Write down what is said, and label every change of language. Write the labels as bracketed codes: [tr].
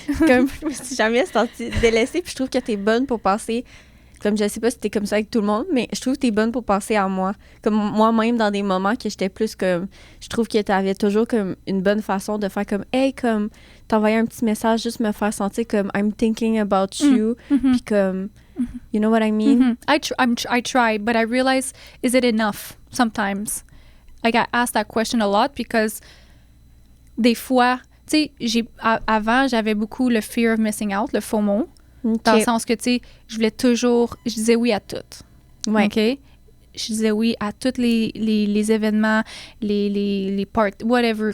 [fr] Comme je me suis jamais sentie délaissée, puis je trouve que t'es bonne pour passer... Comme je sais pas si t'es comme ça avec tout le monde, mais je trouve que t'es bonne pour penser à moi. Comme moi-même, dans des moments que j'étais plus comme... Je trouve que t'avais toujours comme une bonne façon de faire comme... Hey, comme... T'envoyer un petit message, juste me faire sentir comme... [en] I'm thinking about you. [fr] Puis comme... [en] You know what I mean? I try, but I realize, is it enough sometimes? Like, I ask that question a lot because [fr] des fois... Tu sais, avant, j'avais beaucoup le [en] fear of missing out, [fr] le FOMO. Dans le sens que, tu sais, je disais oui à tout. Ouais. OK? Je disais oui à tous les événements, les parties, whatever.